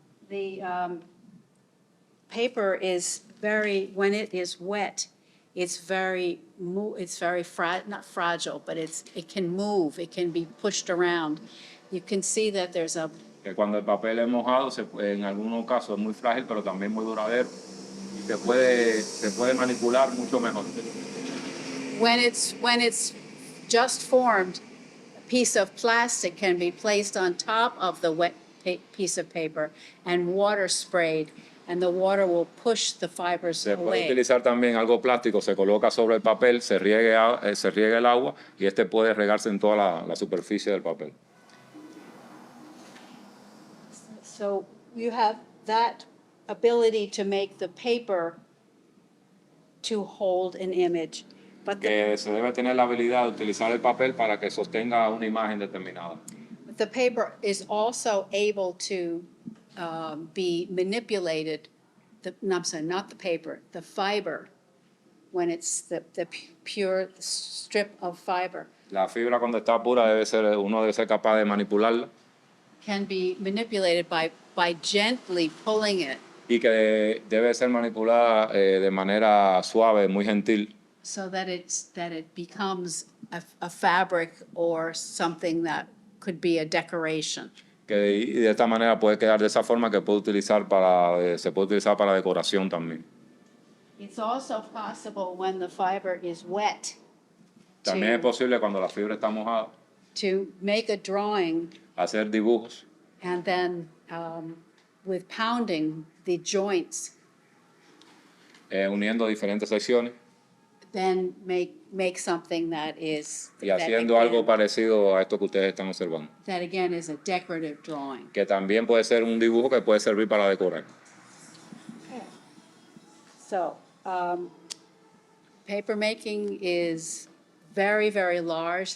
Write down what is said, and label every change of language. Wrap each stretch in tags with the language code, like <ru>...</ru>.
<en>The paper is very, when it is wet, it's very not fragile, but it can move, it can be pushed around. You can see that there's a,</en> <es>Que cuando el papel es mojado, en algunos casos es muy frágil, pero también muy duradero. Y se puede manipular mucho mejor.</es> <en>when it's just formed, a piece of plastic can be placed on top of the wet piece of paper and water sprayed, and the water will push the fibers</en> <es>Se puede</es> <en>away.</en> <es>utilizar también algo plástico, se coloca sobre el papel, se riega el agua y este puede regarse en toda la superficie del papel.</es> <en>So you have that ability to make the paper to hold an image, but</en> <es>Que se debe tener la habilidad de utilizar el papel para que sostenga una imagen determinada.</es> <en>the paper is also able to be manipulated. I'm sorry, not the paper, the fiber, when it's the pure strip of fiber,</en> <es>La fibra cuando está pura uno debe ser capaz de manipularla</es> <en>can be manipulated by gently pulling it</en> <es>y que debe ser manipulada de manera suave, muy gentil,</es> <en>so that it becomes a fabric or something that could be a decoration.</en> <es>y de esta manera puede quedar de esa forma que se puede utilizar para decoración también.</es> <en>It's also possible when the fiber is wet</en> <es>También es posible cuando la fibra está mojada</es> <en>to make a drawing</en> <es>hacer dibujos</es> <en>and then with pounding the joints,</en> <es>uniendo diferentes secciones</es> <en>then make something that is</en> <es>y haciendo algo parecido a esto que ustedes están observando.</es> <en>that again is a decorative drawing.</en> <es>Que también puede ser un dibujo que puede servir para decorar.</es> <en>So paper making is very, very large.</en>